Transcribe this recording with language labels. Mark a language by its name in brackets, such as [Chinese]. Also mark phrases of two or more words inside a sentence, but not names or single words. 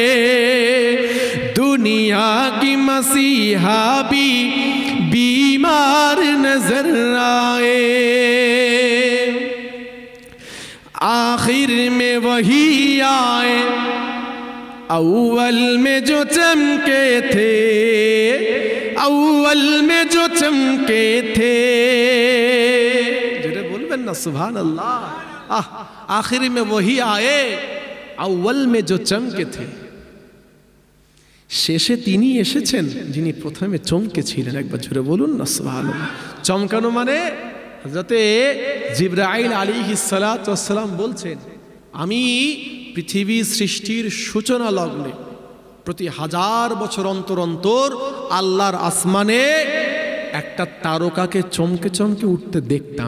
[Urdu] دنیا کی مسیحا بھی بیمار نظر آئے، آخر میں وہی آئے اول میں جو چمکے تھے، اول میں جو چمکے تھے، جنہیں بول بنا [Arabic] سبحان اللہ، [Urdu] آخر میں وہی آئے اول میں جو চমকে تھے، [Bangla] শেষে তিনি এসেছেন যিনি প্রথমে চমকেছিলেন। একবার জোরে বলুন না সুবহানাল্লাহ। চমকানো মানে হযরতে জিবরাইল [Arabic] عليه الصلاة و السلام [Bangla] বলছেন, আমি পৃথিবী সৃষ্টির সূচনা লগ্নে প্রতি 1000 বছর অন্তর অন্তর আল্লাহর আসমানে একটা তারকাকে চমকে চমকে উঠতে দেখতাম।